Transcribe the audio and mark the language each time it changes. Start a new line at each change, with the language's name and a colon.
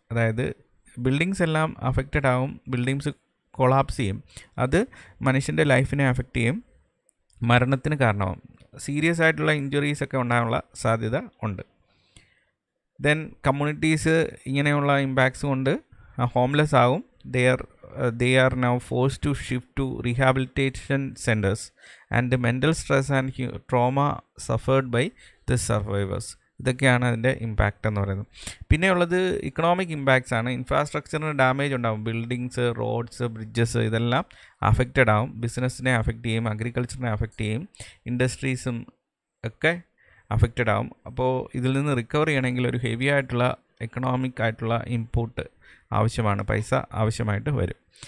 Malayalam: അതായത് ബിൽഡിങ്സ് എല്ലാം അഫക്റ്റഡ് ആവും, ബിൽഡിങ്സ് കൊളാപ്സ് ചെയ്യും, അത് മനുഷ്യൻ്റെ ലൈഫിനെ അഫക്റ്റ് ചെയ്യും, മരണത്തിന് കാരണമാവും, സീരിയസ് ആയിട്ടുള്ള ഇഞ്ചുറീസ് ഒക്കെ ഉണ്ടാകാനുള്ള സാധ്യത ഉണ്ട്. ദെൻ കമ്മ്യൂണിറ്റീസ് ഇങ്ങനെയുള്ള ഇമ്പാക്ട്സ് കൊണ്ട് ഹോംലെസ് ആകും.
English: they are now forced to shift to rehabilitation centers and the mental stress and trauma suffered by the survivors.
Malayalam: ഇതൊക്കെയാണ് അതിൻ്റെ ഇമ്പാക്റ്റ് എന്ന് പറയുന്നത്. പിന്നെയുള്ളത് ഇക്കണോമിക് ഇമ്പാക്ട്സ് ആണ്. ഇൻഫ്രാസ്ട്രക്ചറിന് ഡാമേജ് ഉണ്ടാകും, ബിൽഡിങ്സ്, റോഡ്സ്, ബ്രിഡ്ജസ് ഇതെല്ലാം അഫക്റ്റഡ് ആവും, ബിസിനസ്സിനെ അഫക്റ്റ് ചെയ്യും, അഗ്രികൾച്ചറിനെ അഫക്റ്റ് ചെയ്യും, ഇൻഡസ്ട്രീസും ഒക്കെ അഫക്റ്റഡ് ആവും. അപ്പോൾ ഇതിൽ നിന്ന് റിക്കവർ ചെയ്യണമെങ്കിൽ ഒരു ഹെവി ആയിട്ടുള്ള എക്കണോമിക് ആയിട്ടുള്ള ഇൻപുട്ട് ആവശ്യമാണ്, പൈസ ആവശ്യമായിട്ട് വരും.